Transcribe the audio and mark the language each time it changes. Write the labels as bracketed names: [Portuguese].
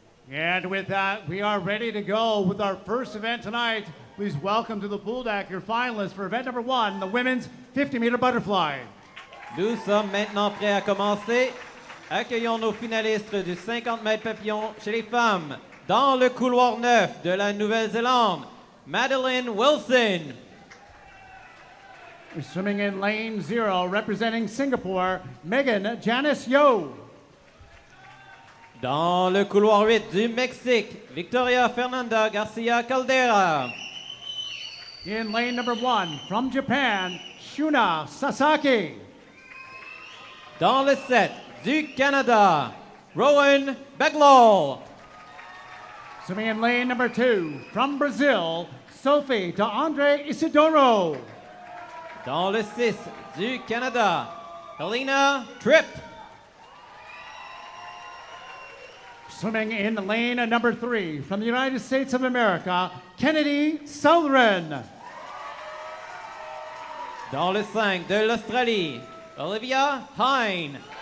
[English] And with that, we are ready to go with our first event tonight. Please welcome to the pool deck your finalists for event number 1, the women's 50-meter butterfly. [French] Nous sommes maintenant prêts à commencer. Accueillons nos finalistes du 50 mètres papillon chez les femmes. Dans le couloir 9 de la Nouvelle-Zélande, Madeline Wilson. [English] Swimming in lane 0, representing Singapore, Megan Janice Yo. [French] Dans le couloir 8 du Mexique, Victoria Fernanda Garcia Caldera. [English] In lane number 1, from Japan, Shuna Sasaki. [French] Dans le 7 du Canada, Rowan Beglol. [English] Swimming in lane number 2, from Brazil, Sophie de Andre Isidoro. [French] Dans le 6 du Canada, Helena Tripp. [English] Swimming in lane number 3, from the United States of America, Kennedy Southern. [French] Dans le 5 de l'Australie, Olivia Hine.